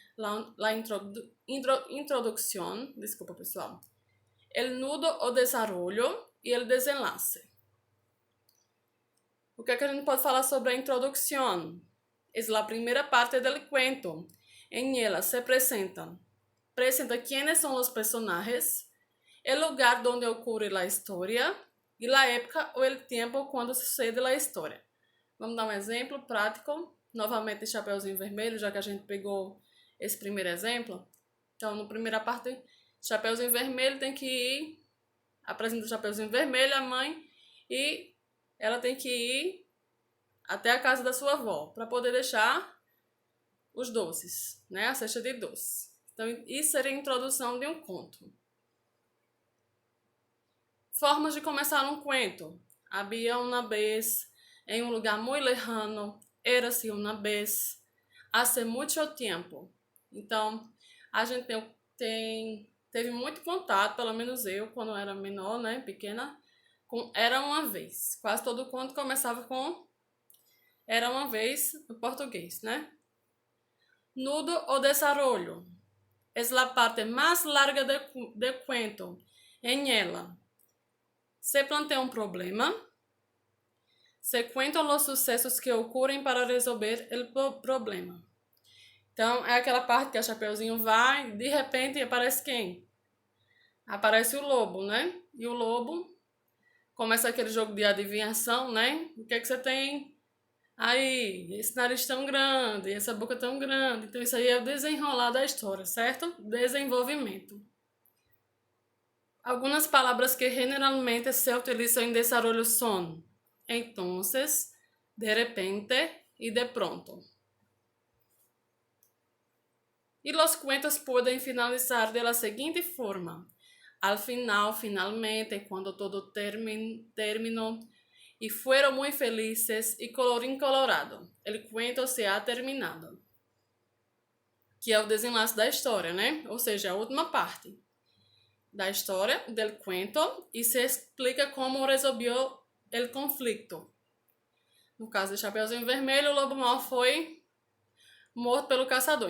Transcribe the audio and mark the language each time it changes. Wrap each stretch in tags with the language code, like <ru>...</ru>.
<es>La introducción,</es> <pt>desculpa pessoal,</pt> <es>el nudo o desarrollo e el desenlace.</es> <pt>O que a gente pode falar sobre a introdução?</pt> <es>Es la primera parte del cuento. En ella se presenta quiénes son los personajes, el lugar donde ocurre la historia e la época ou el tiempo quando sucede la história.</es> <pt>Vamos dar um exemplo prático, novamente de Chapeuzinho Vermelho, já que a gente pegou esse primeiro exemplo. Então, na primeira parte, Chapeuzinho Vermelho tem que ir, apresenta o Chapeuzinho Vermelho, a mãe, e ela tem que ir até a casa da sua avó, para poder deixar os doces, né? A cesta de doces. Então, isso seria a introdução de um conto. Formas de começar um cuento.</pt> <es>Había una vez,</es> <pt>em um lugar muito</pt> <es>lejano, érase una vez, hace mucho tiempo.</es> <pt>Então, a gente teve muito contato, pelo menos eu, quando eu era menor, né, pequena, com era uma vez. Quase todo conto começava com Era uma vez no português, né?</pt> <es>Nudo o desarrollo. Es la parte más larga de cuento. En ella se plantea un problema, se cuentam los sucessos que ocorrem</es> <pt>para resolver o problema. Então, é aquela parte que a Chapeuzinho vai, de repente aparece quem? Aparece o lobo, né? E o lobo começa aquele jogo de adivinhação, né? O que é que você tem aí? Esse nariz tão grande, essa boca tão grande. Então, isso aí é o desenrolar da história, certo? Desenvolvimento. Algumas palavras que generalmente se utilizam em desarrollo</pt> <es>son entonces, de repente y de pronto. Y los cuentos pueden finalizar de la siguiente forma. Al final, finalmente, cuando todo terminó y fueron muy felices y colorín colorado, el cuento se ha terminado.</es> <pt>Que é o desenlace da história, né? Ou seja, a última parte da história,</pt> <es>del cuento,</es> <pt>e se explica como resolveu o conflito. No caso do Chapeuzinho Vermelho, o lobo mau foi morto pelo caçador.</pt>